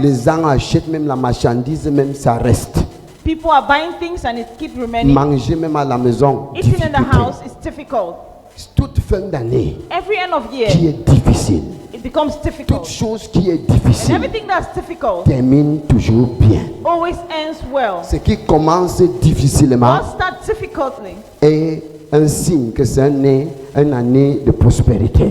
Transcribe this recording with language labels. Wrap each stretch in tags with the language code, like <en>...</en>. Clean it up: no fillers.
<fr>Les gens achètent même la marchandise, même ça reste.</fr> <en>People are buying things and it keeps remaining.</en> <fr>Manger même à la maison,</fr> <en>Eating in the</en> <fr>difficulté.</fr> <en>house is difficult.</en> <fr>Toute fin d'année</fr> <en>Every end of</en> <fr>qui</fr> <en>year,</en> <fr>est difficile,</fr> <en>it becomes</en> <fr>toute</fr> <en>difficult.</en> <fr>chose qui est</fr> <en>And</en> <fr>difficile</fr> <en>everything that's difficult</en> <fr>termine toujours bien.</fr> <en>always ends well.</en> <fr>Ce qui commence difficilement</fr> <en>What starts difficultly,</en> <fr>est un signe que c'est une année de prospérité.</fr>